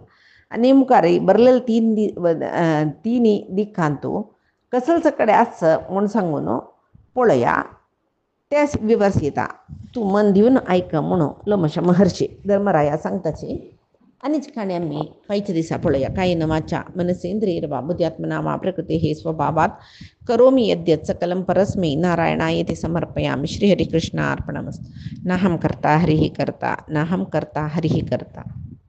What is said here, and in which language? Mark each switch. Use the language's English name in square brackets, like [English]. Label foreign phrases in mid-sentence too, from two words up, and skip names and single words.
[Konkani] आनी मुखार बरलेले तिनी दिक्कांतू कसलच कडेन आसा म्हूण सांगून पळया ते विवर्सिता तूं मन दिवन आयक म्हणून लोमश महर्षी धर्मराया सांगताची. आनीच काणी आमी फायच्या दिसा पळया. [Sanskrit] कायेन वाचा मनसेंद्रियर्वा बुद्ध्यात्मना वा प्रकृतेः स्वभावात् करोमि यद्यत् सकलं परस्मै नारायणायेति समर्पयामि. श्रीहरिकृष्णार्पणमस्तु. नाहं कर्ता हरिः कर्ता नाहं कर्ता हरिः कर्ता.